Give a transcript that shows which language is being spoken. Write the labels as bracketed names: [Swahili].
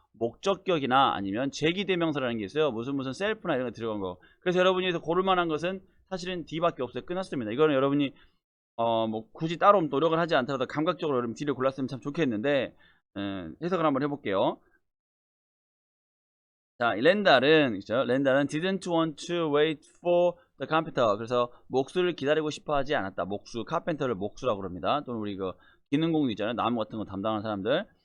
[Korean] 목적격이나 아니면 제기대명사라는 게 있어요. 무슨 셀프나 이런 거 들어간 거. 그래서 여러분이 여기서 고를 만한 것은 사실은 D밖에 없어요. 끝났습니다. 이거는 여러분이 뭐 굳이 따로 노력을 하지 않더라도 감각적으로 여러분 D를 골랐으면 참 좋겠는데, 해석을 한번 해볼게요. [English] 자, 렌달은 didn't want to wait for the carpenter. [Korean] 그래서 목수를 기다리고 싶어 하지 않았다. 목수, 카펜터를 목수라고 그럽니다. 또는 우리 기능공도 있잖아요. 나무 같은 거 담당하는 사람들.